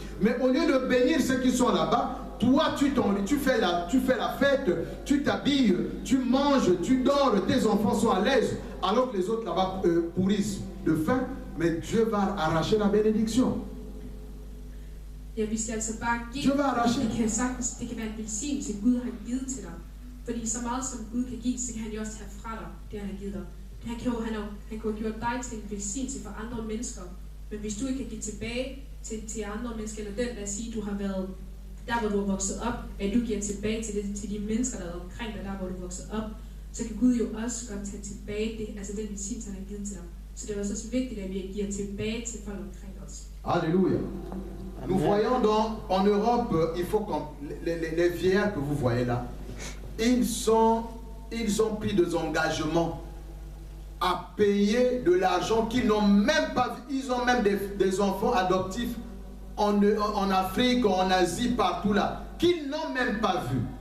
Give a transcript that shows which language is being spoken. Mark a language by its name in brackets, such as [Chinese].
[French] Mais au lieu de bénir ceux qui sont là-bas, toi, tu fais la fête, tu t'habilles, tu manges, tu dors, tes enfants sont à l'aise, alors que les autres là-bas pourrissent de faim, mais Dieu va arracher la bénédiction. [Danish] Ja, vi skal altså bare give. [French] Dieu va arracher. [Danish] Det kan være en velsignelse, Gud har givet til dig. Fordi så meget som Gud kan give, så kan han jo også tage fra dig, det han har givet dig. Han kunne have gjort dig til en velsignelse for andre mennesker. Men hvis du ikke kan give tilbage til andre mennesker, eller den, der siger, du har været der, hvor du er vokset op, at du giver tilbage til de mennesker, der er omkring dig, der, hvor du er vokset op, så kan Gud jo også godt tage tilbage det, altså den velsignelse, han har givet til dig. Så det er også vigtigt, at vi giver tilbage til folk omkring os. [French] Alléluia. Nous voyons donc en Europe, il faut les vieillards que vous voyez là, ils ont pris des engagements à payer de l'argent qu'ils n'ont même pas vu. Ils ont même des enfants adoptifs en Afrique, en Asie, partout là, qu'ils n'ont même pas vu.